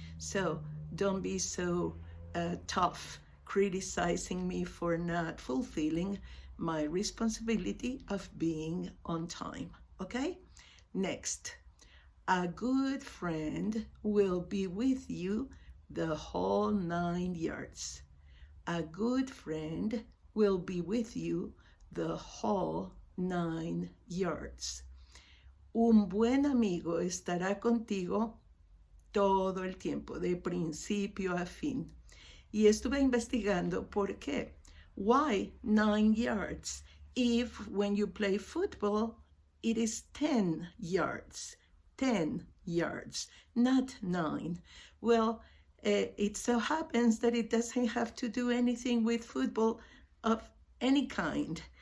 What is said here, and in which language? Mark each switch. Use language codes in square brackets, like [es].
[en] So don't be so tough criticizing me for not fulfilling my responsibility of being on time. Okay? Next. A good friend will be with you the whole 9 yards. A good friend will be with you the whole 9 yards. [es] Un buen amigo estará contigo todo el tiempo, de principio a fin. Y estuve investigando por qué. [en] Why 9 yards? If when you play football, it is 10 yards. 10 yards, not 9. Well, it so happens that it doesn't have to do anything with football of any kind.